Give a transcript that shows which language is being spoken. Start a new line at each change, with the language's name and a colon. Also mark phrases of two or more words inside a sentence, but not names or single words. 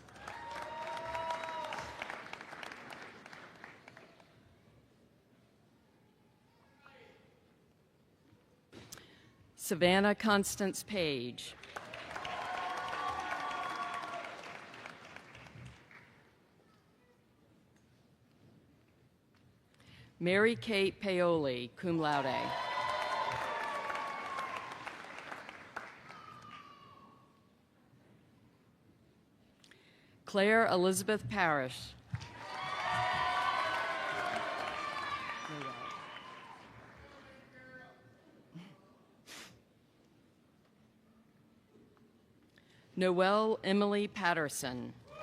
English: Savannah Constance Page. Mary Kate Paoli,
Latin: cum laude.
English: Claire Elizabeth Parrish. Noelle Emily Patterson.